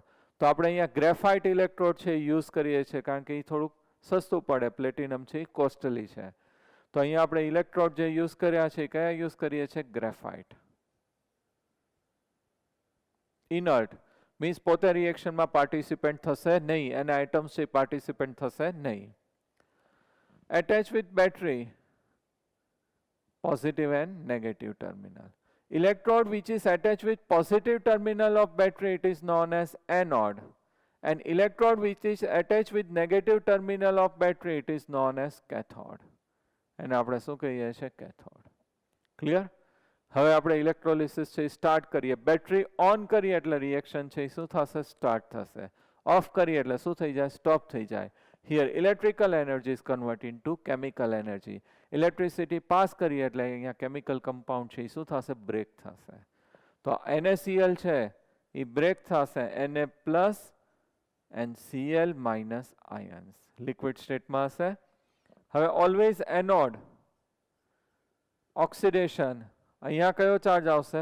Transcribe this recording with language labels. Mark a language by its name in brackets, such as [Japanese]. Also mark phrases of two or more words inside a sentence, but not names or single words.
[Gujarati] તો આપણે અહીંયા [English] graphite electrode [Gujarati] છે એ યુઝ કરીએ છીએ કારણ કે એ થોડુંક સસ્તું પડે. પ્લેટિનમ છે એ કોસ્ટલી છે. તો અહીંયા આપણે ઇલેક્ટ્રોડ જે યુઝ કર્યા છે કયા યુઝ કરીએ છીએ? ગ્રેફાઇટ. [English] inert means [Gujarati] પોતે રિએક્શનમાં પાર્ટિસિપેન્ટ થશે નહીં, અને આઇટમ્સ છે પાર્ટિસિપેન્ટ થશે નહીં. [English] Attach with battery, positive and negative terminal. Electrode which is attached with positive terminal of battery, it is known as anode. And electrode which is attached with negative terminal of battery, it is known as cathode. [Gujarati] And આપણે શું કહીએ છીએ? [English] cathode. Clear? [Gujarati] હવે આપણે ઇલેક્ટ્રોલિસિસ છે સ્ટાર્ટ કરીએ. [English] battery on [Gujarati] કરીએ એટલે રિએક્શન છે શું થશે? સ્ટાર્ટ થશે. ઓફ કરીએ એટલે શું થઈ જાય? સ્ટોપ થઈ જાય. [English] Here electrical energy is converted into chemical energy. [Gujarati] Electricity પાસ કરીએ એટલે અહીંયા [English] chemical compound [Gujarati] છે એ શું થશે? બ્રેક થશે. તો NaCl છે એ બ્રેક થશે Na [English] plus and Cl minus [Gujarati] આયન્સ લિક્વિડ સ્ટેટમાં હશે. હવે [English] always anode oxidation, [Gujarati] અહીંયા કયો ચાર્જ આવશે?